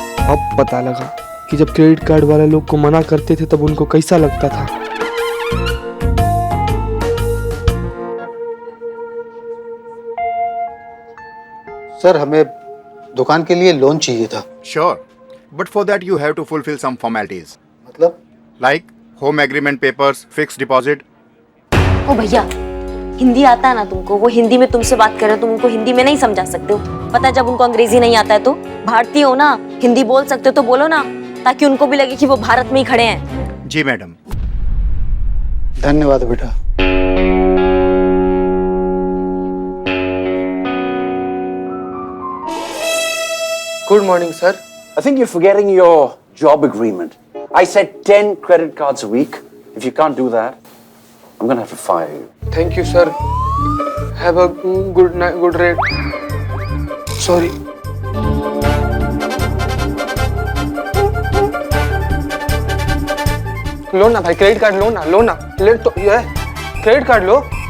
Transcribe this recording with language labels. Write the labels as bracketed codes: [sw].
[hi] अब पता लगा कि जब क्रेडिट कार्ड वाले लोग को मना करते थे तब उनको कैसा लगता था। सर, हमें दुकान के लिए लोन चाहिए था। [en] Sure, but for that you have to fulfill some formalities. [hi] मतलब? [en] Like home agreement papers, fixed deposit. [hi] ओ भैया, हिंदी आता है ना तुमको? वो हिंदी में तुमसे बात कर रहे हो, तुम उनको हिंदी में नहीं समझा सकते हो। पता है जब उनको अंग्रेजी नहीं आता है तो भारतीय हो ना, हिंदी बोल सकते हो तो बोलो ना, ताकि उनको भी लगे कि वो भारत में ही खड़े हैं। जी मैडम। धन्यवाद बेटा। [en] Good morning, sir. I think you're forgetting your job agreement. I said 10 credit cards a week. If you can't do that, I'm gonna have to fire you. Thank you sir, have a good night, good rate. Sorry. [hi] लो ना भाई, credit card लो ना, ले तो ये credit card लो।